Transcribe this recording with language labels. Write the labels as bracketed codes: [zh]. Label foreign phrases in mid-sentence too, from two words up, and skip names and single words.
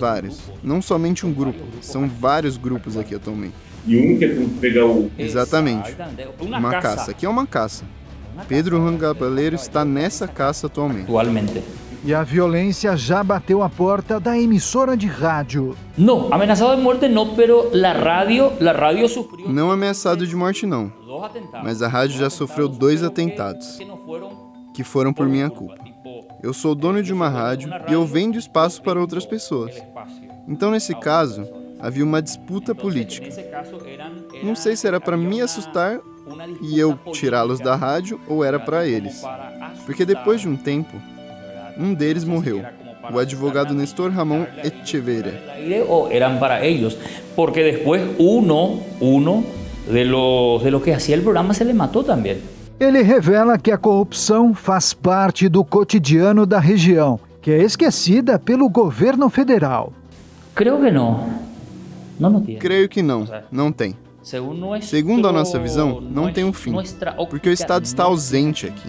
[pt] Não somente um grupo, são vários grupos aqui atualmente. E um quer pegar o... Exatamente. Uma caça. Aqui é uma caça. Pedro Juan Caballero está nessa caça atualmente. E a violência já bateu a porta da emissora de rádio. Não, ameaçado de morte não, [es] pero la radio sofreu... [pt] Não ameaçado de morte não, mas a rádio já sofreu 2 atentados, que foram por minha culpa. Eu sou dono de uma rádio e eu vendo espaço para outras pessoas. Então, nesse caso, havia uma disputa política. Não sei se era para me assustar e eu tirá-los da rádio ou era para eles. Porque depois de um tempo, um deles morreu, o advogado Nestor Ramón Echeverría. Eram para eles, porque depois [es] uno de los que hacía el programa se le [pt] matou também. Ele revela que a corrupção faz parte do cotidiano da região, que é esquecida pelo governo federal. Creio que não. Não tem. Creio que não, não tem. Segundo a nossa visão, não tem um fim, porque o Estado está ausente aqui.